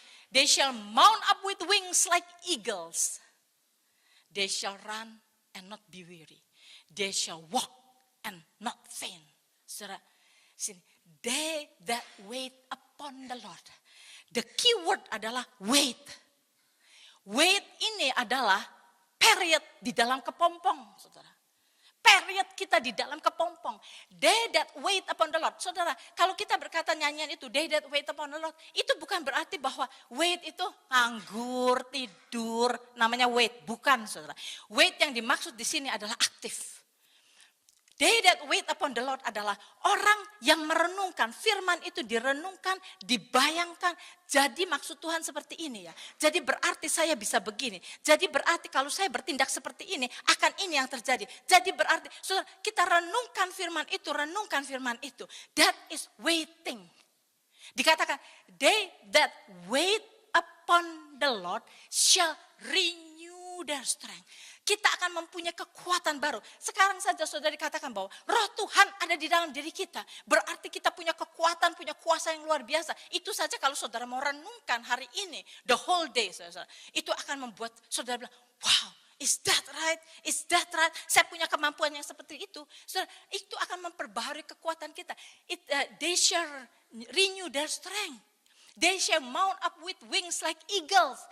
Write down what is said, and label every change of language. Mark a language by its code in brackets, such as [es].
[en] They shall mount up with wings like eagles. They shall run and not be weary. They shall walk and not faint. [id] Saudara, sini. [en] They that wait upon the Lord. The key word adalah wait. [id] Wait ini adalah period di dalam kepompong, saudara. Period kita di dalam kepompong. [en] They that wait upon the Lord. [id] Saudara, kalau kita berkata nyanyian itu, [en] they that wait upon the Lord, [id] itu bukan berarti bahwa wait itu nganggur, tidur, namanya wait. Bukan, saudara. Wait yang dimaksud di sini adalah aktif. [en] They that wait upon the Lord [id] adalah orang yang merenungkan. Firman itu direnungkan, dibayangkan. Jadi maksud Tuhan seperti ini ya. Jadi berarti saya bisa begini. Jadi berarti kalau saya bertindak seperti ini, akan ini yang terjadi. Jadi berarti, saudara, kita renungkan firman itu. [en] That is waiting. [id] Dikatakan, [en] they that wait upon the Lord shall renew their strength. [id] Kita akan mempunyai kekuatan baru. Sekarang saja saudara dikatakan bahwa roh Tuhan ada di dalam diri kita. Berarti kita punya kekuatan, punya kuasa yang luar biasa. Itu saja kalau saudara mau renungkan hari ini, [en] the whole day, [id] saudara, itu akan membuat saudara bilang, [en] wow, is that right? [id] Is that right? Saya punya kemampuan yang seperti itu. Saudara, itu akan memperbaharui kekuatan kita. [en] They shall renew their strength. They shall mount up with wings like eagles.